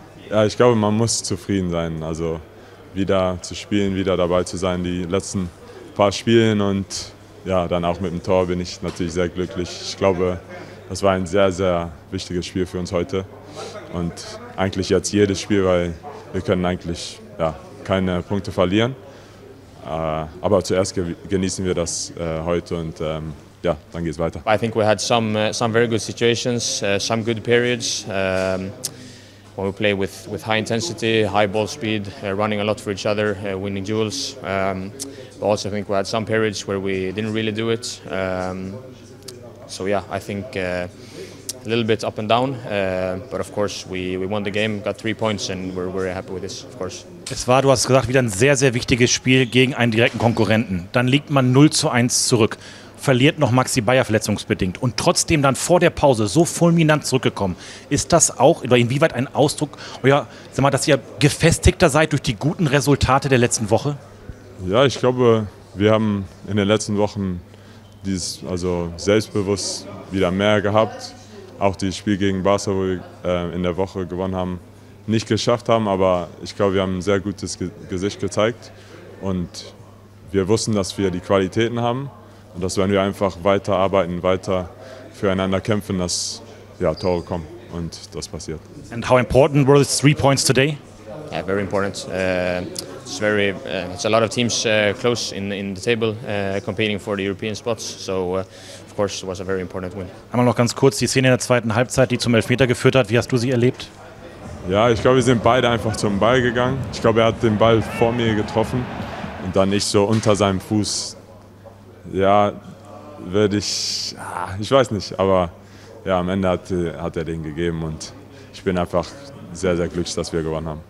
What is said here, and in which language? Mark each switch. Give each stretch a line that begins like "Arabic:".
German: Ja, ich glaube, man muss zufrieden sein. Also wieder zu spielen, wieder dabei zu sein, die letzten paar Spielen und dann auch mit dem Tor bin ich natürlich sehr glücklich. Ich glaube, das war ein sehr, sehr wichtiges Spiel für uns heute und eigentlich jetzt jedes Spiel, weil wir können eigentlich keine Punkte verlieren. Aber zuerst genießen wir das heute und dann geht's weiter.
English: I think we had some very good situations, some good periods when we play with high intensity, high ball speed, running a lot for each other, winning duels. But also I think we had some periods where we didn't really do it. I think a little bit up and down, but of course we won the game, got 3 points, and we're very happy with this, of course.
German: Es war, du hast gesagt, wieder ein sehr, sehr wichtiges Spiel gegen einen direkten Konkurrenten. Dann liegt man 0:1 zurück. Verliert noch Maxi Bayer verletzungsbedingt und trotzdem dann vor der Pause so fulminant zurückgekommen. Ist das auch oder inwieweit ein Ausdruck, dass ihr gefestigter seid durch die guten Resultate der letzten Woche? Ja, ich glaube, wir haben in den letzten Wochen selbstbewusst wieder mehr gehabt. Auch das Spiel gegen Barca, wo wir in der Woche gewonnen haben, nicht geschafft haben, aber ich glaube, wir haben ein sehr gutes Gesicht gezeigt und wir wussten, dass wir die Qualitäten haben. Und dass wenn wir einfach weiter arbeiten, weiter füreinander kämpfen, dass Tore kommen und das passiert.
English: And how important were these 3 points today? Yeah, very important. It's a lot of teams close in the table competing for the European spots. So of course it was a very important win.
German: Einmal noch ganz kurz die Szene in der zweiten Halbzeit, die zum Elfmeter geführt hat. Wie hast du sie erlebt? Ja, ich glaube, wir sind beide einfach zum Ball gegangen. Ich glaube, er hat den Ball vor mir getroffen und dann nicht so unter seinem Fuß. Ja, ich weiß nicht, aber am Ende hat er den gegeben und ich bin einfach sehr, sehr glücklich, dass wir gewonnen haben.